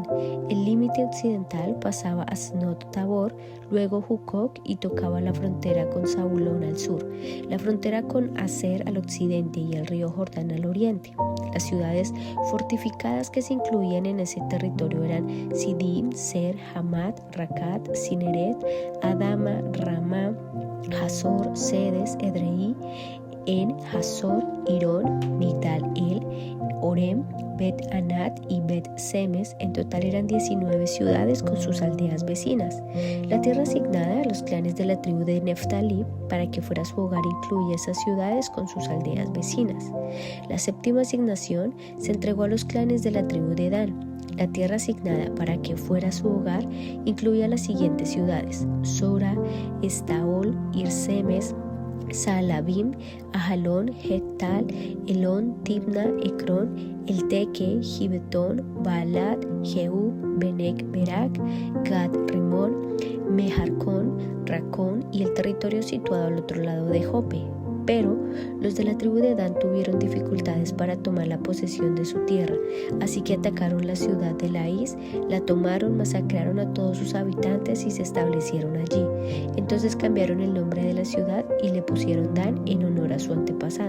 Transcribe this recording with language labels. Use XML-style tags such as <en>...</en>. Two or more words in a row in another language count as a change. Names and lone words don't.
<es>El límite occidental pasaba a Snot Tabor, luego Jucoc y tocaba la frontera con Zabulón al sur, la frontera con Aser al occidente y el río Jordán al oriente. Las ciudades fortificadas que se incluían en ese territorio eran Sidim, Ser, Hamat, Racat, Sineret, Adama, Ramá, Hazor, Sedes, Edrei, En, Hazor, Irón, Migdal-El, Orem, Bet-Anat y Bet-Semes. En total eran 19 ciudades con sus aldeas vecinas. La tierra asignada a los clanes de la tribu de Neftalí para que fuera su hogar incluía esas ciudades con sus aldeas vecinas. La séptima asignación se entregó a los clanes de la tribu de Dan. La tierra asignada para que fuera su hogar incluía las siguientes ciudades: Sora, Estaol, Irsemes, Saalabim, Ajalón, Jectal, Elón, Tibna, Ecrón, Elteque, Gibetón, Baalat, Jehú, Benec, Berac, Gad, Rimón, Mejarcón, Racón y el territorio situado al otro lado de Jope. Pero los de la tribu de Dan tuvieron dificultades para tomar la posesión de su tierra, así que atacaron la ciudad de Laís, la tomaron, masacraron a todos sus habitantes y se establecieron allí. Entonces cambiaron el nombre de la ciudad y le pusieron Dan en honor a su antepasado.</es>